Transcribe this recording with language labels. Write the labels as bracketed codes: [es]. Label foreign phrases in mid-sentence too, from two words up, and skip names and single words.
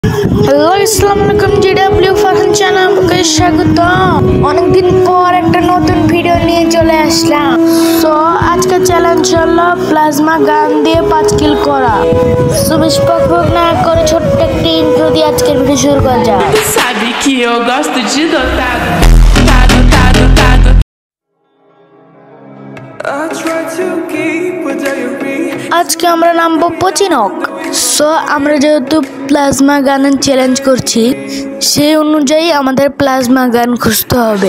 [bn] হ্যালো আসসালামু আলাইকুম জিডব্লিউ ফারহান চ্যানেলকে স্বাগত। অনেকদিন পর একটা নতুন ভিডিও নিয়ে চলে আসলাম। সো আজকে চ্যালেঞ্জ হলো [en] plasma gun [bn] দিয়ে 5 কিল করা। সো বেশি বকবক না করে ছোট্ট একটা ইন্ট্রো দিয়ে আজকের ভিডিও শুরু করা যাক। [pt] Sabe que eu gosto de dotado. [bn] আজকে আমরা নামবো পচিনক। সো আমরা যেহেতু [en] plasma gun-er [bn] চ্যালেঞ্জ করছি, সেই অনুযায়ী আমাদের [en] plasma gun [bn] খুঁজতে হবে।